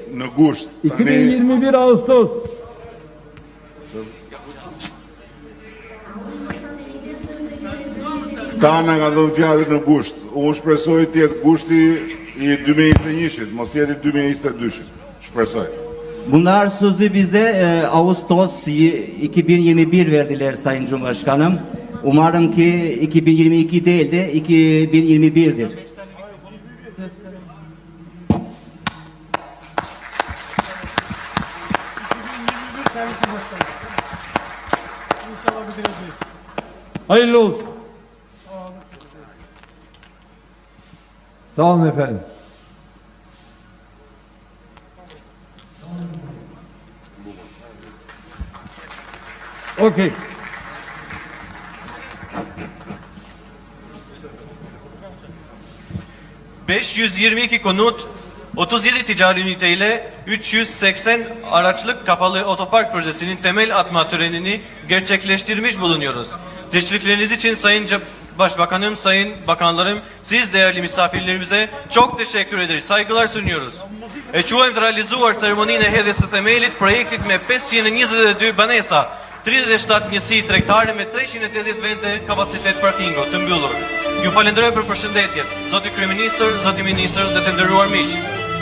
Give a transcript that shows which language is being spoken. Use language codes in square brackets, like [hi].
[sq] në gusht. [tr] 2021 Ağustos. [sq] Këta na kanë dhënë fjalën në gusht. Unë shpresoj të jetë gushti i 2021-shit, mos jeti 2022-shit. Shpresoj. [tr] Bunlar sözü bize Ağustos 2021 verdiler Sayın Cumhurbaşkanım. Umarım ki 2022 değil de 2021'dir. Hayırlı olsun. Sağ olun efendim. Okey. ...522 konut, 37 ticari üniteyle 380 araçlık kapalı otopark projesinin temel atma törenini gerçekleştirmiş bulunuyoruz. Teşrifleriniz için Sayın Başbakanım, Sayın Bakanlarım, siz değerli misafirlerimize çok teşekkür ederiz. Saygılar sunuyoruz. [sq] E quajmë të realizuar ceremoninë e hedhjes së themelit projektit me 522 banesa, 37 njësi tregtare me 380 vende kapacitet parkingo të mbyllur. Ju falenderoj për përshëndetjet, zoti kryeministër, zoti ministër dhe të nderuar miq.